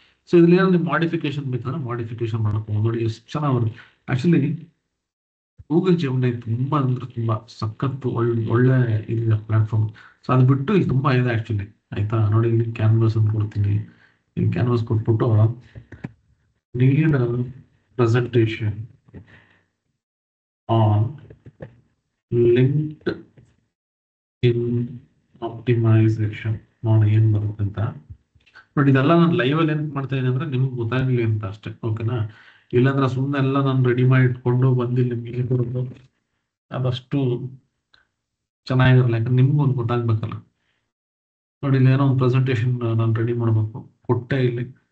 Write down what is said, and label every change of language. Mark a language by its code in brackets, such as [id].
[kn] So ಇದ್ರಲ್ಲಿ ಏನಾದ್ರು ನೀವು ಮಾಡಿಫಿಕೇಶನ್ ಬೇಕಾದ್ರೆ ಮಾಡಿಫಿಕೇಶನ್ ಮಾಡ್ಕೊಂಡು ನೋಡಿ ಎಷ್ಟು ಚೆನ್ನಾಗಿ ಬರುತ್ತೆ. ಆಕ್ಚುಲಿ ಗೂಗಲ್ ಜೆಮಿನಿ ತುಂಬಾ ಅಂದ್ರೆ ತುಂಬಾ ಸಖತ್ತು ಒಳ್ಳೆ ಇದೆ ಪ್ಲಾಟ್ಫಾರ್ಮ್. ಸೊ ಅದು ಬಿಟ್ಟು ಇಲ್ಲಿ ತುಂಬಾ ಇದೆ ಆಕ್ಚುಲಿ. ಆಯ್ತಾ? ನೋಡಿ, ಇಲ್ಲಿ ಕ್ಯಾನ್ವಾಸ್ ಅಂತ ಕೊಡ್ತೀನಿ. ಇಲ್ಲಿ ಕ್ಯಾನ್ವಾಸ್ ಕೊಟ್ಬಿಟ್ಟು [en] need a presentation on LinkedIn optimization [kn] ನೋಡಿ ಏನ್ ಬರುತ್ತೆ ಅಂತ. ಬಟ್ ಇದೆಲ್ಲ ನಾನು ಲೈವ್ ಅಲ್ಲಿ ಏನ್ ಮಾಡ್ತಾ ಇದ್ದೀನಿ ಅಂದ್ರೆ ನಿಮ್ಗೆ ಗೊತ್ತಾಗ್ಲಿ ಅಂತ ಅಷ್ಟೇ, ಓಕೆನಾ? ಇಲ್ಲಾಂದ್ರೆ ಸುಮ್ಮನೆ ಎಲ್ಲ ನಾನು ರೆಡಿ ಮಾಡಿ ಇಟ್ಕೊಂಡು ಬಂದಿಲ್ಲ ನಿಮ್ಗೆ ಕೊಡೋದು ಅದಷ್ಟು ಚೆನ್ನಾಗಿರಲ್ಲ, ಯಾಕಂದ್ರೆ ನಿಮ್ಗೂ ಒಂದು ಗೊತ್ತಾಗ್ಬೇಕಲ್ಲ. ನೋಡಿ ಇಲ್ಲಿ ಏನೋ ಒಂದು ಪ್ರೆಸೆಂಟೇಶನ್ ನಾನು ರೆಡಿ ಮಾಡ್ಬೇಕು, ಕೊಟ್ಟೆ ಇಲ್ಲಿ.